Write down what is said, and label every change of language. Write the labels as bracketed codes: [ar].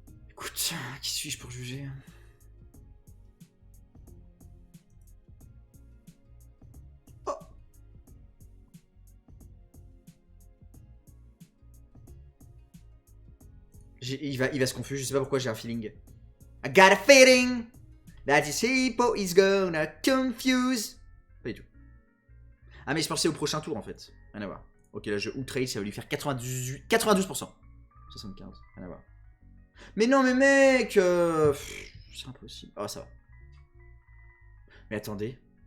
[fr] Écoute, qui suis-je pour juger? Oh. Il va se confuser, je sais pas pourquoi j'ai un feeling. [en] I got a feeling that this hippo is gonna confuse. [fr] Pas du tout. Ah mais je pensais au prochain tour en fait. Rien à voir. Ok là je outrage, ça va lui faire 92%. 75, rien à voir. Mais non, mais mec c'est impossible. Ah, ça va. Mais attendez.